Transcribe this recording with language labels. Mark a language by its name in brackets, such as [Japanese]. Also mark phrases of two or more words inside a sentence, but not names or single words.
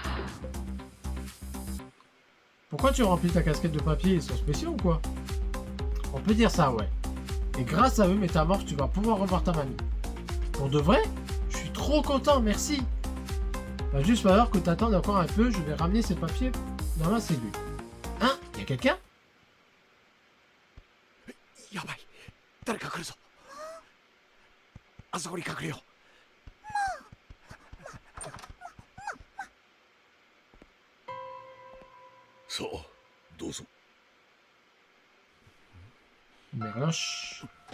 [French] Pourquoi tu remplis ta casquette de papier? Ils sont spéciaux ou quoi? On peut dire ça, ouais. Et grâce à eux, Métamorphe, tu vas pouvoir revoir ta mamie. Pour de vrai? Je suis trop content, merci. Va juste falloir que t'attendes encore un peu, je vais ramener ces papiers dans ma cellule. Hein? Y'a quelqu'un? [Japanese] やばい。誰か来るぞ。あそこに隠れよう。さあ、どうぞ。 [French] Merloche.